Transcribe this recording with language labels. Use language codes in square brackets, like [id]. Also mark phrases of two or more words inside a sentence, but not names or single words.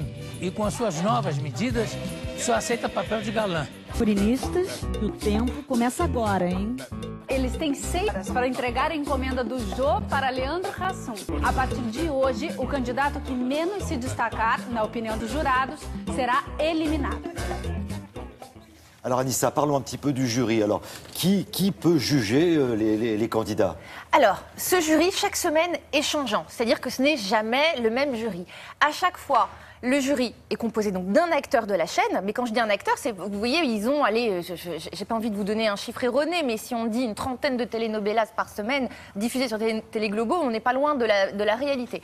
[pt] E com as suas novas medidas, só aceita papel de galã. Furinistas, o tempo começa agora, hein? Eles têm 6 horas para entregar a encomenda do Jô para Leandro Hassum. A partir de hoje, o candidato que menos se destacar, na opinião dos jurados, será eliminado. [fr] Alors Anissa, parlons un petit peu du jury. Alors, qui peut juger les candidats? Alors, ce jury, chaque semaine, est changeant. C'est-à-dire que ce n'est jamais le même jury. À chaque fois, le jury est composé donc d'un acteur de la chaîne, mais quand je dis un acteur, c'est, vous voyez, ils ont, allez, j'ai pas envie de vous donner un chiffre erroné, mais si on dit une trentaine de telenovelas par semaine diffusées sur Télé Globo, on n'est pas loin de la réalité.